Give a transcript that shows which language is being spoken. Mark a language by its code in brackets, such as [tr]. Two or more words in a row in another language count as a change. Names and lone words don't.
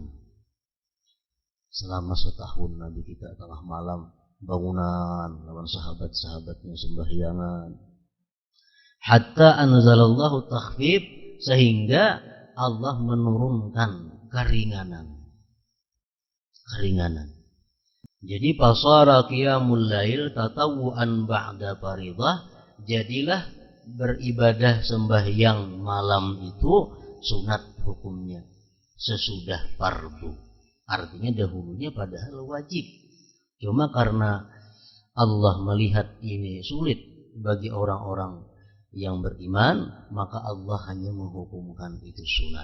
[bjn] Selama 1 tahun Nabi kita tengah malam bangunan lawan sahabat-sahabatnya sembahyangan. [ar] حتى أنزل الله التخفيف, [id] sehingga Allah menurunkan keringanan. Jadi [ar] فصار قيام الليل تطوعا بعد فريضة, [id] jadilah beribadah sembahyang malam itu sunat hukumnya sesudah fardu. Artinya dahulunya padahal wajib. Cuma karena Allah melihat ini sulit bagi orang-orang yang beriman, maka Allah hanya menghukumkan itu sunat.